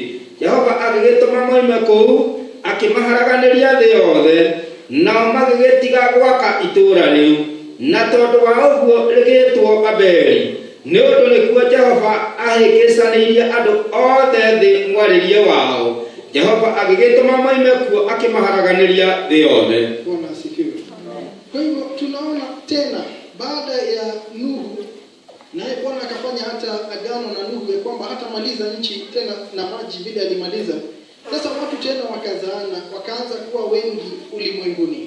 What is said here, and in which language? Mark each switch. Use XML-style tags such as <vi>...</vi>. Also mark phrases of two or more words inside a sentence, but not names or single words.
<ki>Jehova agĩgĩtũma moime kũu akĩmaharaganĩria thĩ yothe nao magĩgĩtiga gwaka itũũra rĩu. Na tondũ wa ũguo rĩgĩtwo Babeli nĩ ũndũ nĩkuo Jehova ahĩngĩcanĩirie andũ othe thĩ mwarĩrie wao. Jehova agĩgĩtũma moime kuo akĩmaharaganĩria thĩ yothe.</ki> <sw>Bwana asifiwe. Kwa hivyo tunaona tena baada ya Nuhu, naye Bwana akafanya hata agano na Nuhu ya kwamba hatamaliza nchi tena na maji vile alimaliza. Sasa watu tena wakazaana, wakaanza kuwa wengi ulimwenguni.</sw>